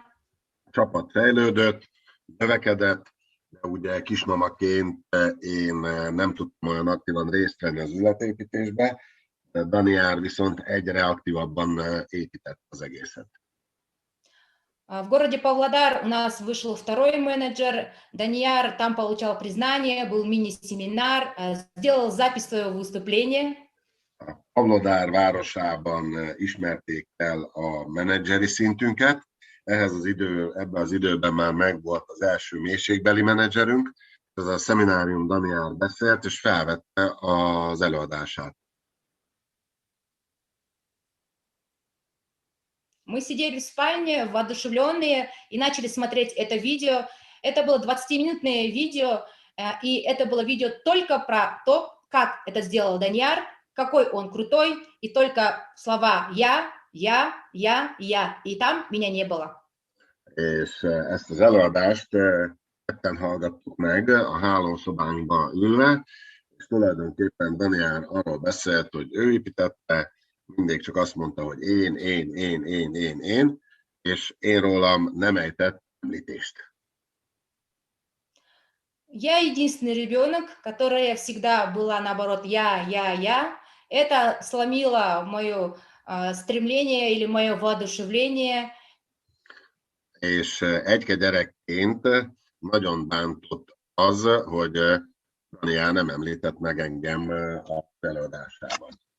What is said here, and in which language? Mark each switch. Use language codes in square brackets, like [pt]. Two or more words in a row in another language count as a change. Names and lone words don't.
[hu] A csapat fejlődött, növekedett, de ugye kismamaként én nem tudtam olyan aktívan részt venni az üzletépítésbe, de Daniár viszont egyre aktívabban épített az egészet. [ru] В городе Павлодар у нас вышел второй менеджер, Данияр там получал признание, был мини-семинар, сделал запись своего выступления. [hu] Pavlodár városában ismerték el a menedzseri szintünket. Ebben az időben már megvolt az első mélységbeli menedzserünk. Ez a szeminárium Daniár beszélt, és felvette az előadását. [ru] Мы сидели в спальне, воодушевленные, и начали смотреть это видео. Это было 20-минутное видео, и это было видео только про то, как это сделал Данияр, какой он kruтой, и только слова я, и там меня не было. [hu] És ezt az előadást ketten hallgattuk meg a hálószobánkba ülve, és tulajdonképpen Daniár arról beszélt, hogy ő építette, mindig csak azt mondta, hogy én, és én rólam nem ejtett említést. [ru] Я единственный ребенок, которая всегда была наоборот я. Это сломило мое стремление или мое воодушевление. [hu] És egyke gyerekként nagyon bántott az, hogy Daniár nem említett meg engem a előadásában.